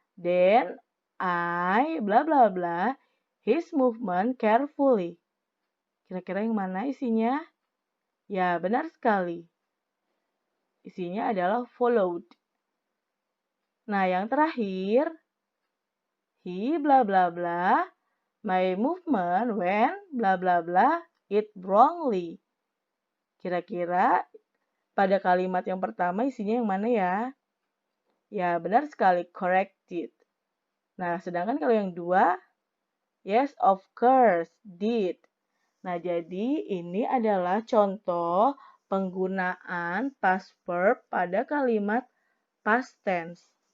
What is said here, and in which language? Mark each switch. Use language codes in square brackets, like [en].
[en] Then, I bla bla bla his movement carefully. [id] Kira-kira yang mana isinya? Ya, benar sekali. Isinya adalah followed. Nah, yang terakhir. [en] He bla bla bla my movement when bla bla bla it wrongly. [id] Kira-kira pada kalimat yang pertama isinya yang mana ya? Ya, benar sekali. Corrected. Nah, sedangkan kalau yang dua, [en] yes, of course, did. [id] Nah, jadi ini adalah contoh penggunaan past verb pada kalimat past tense.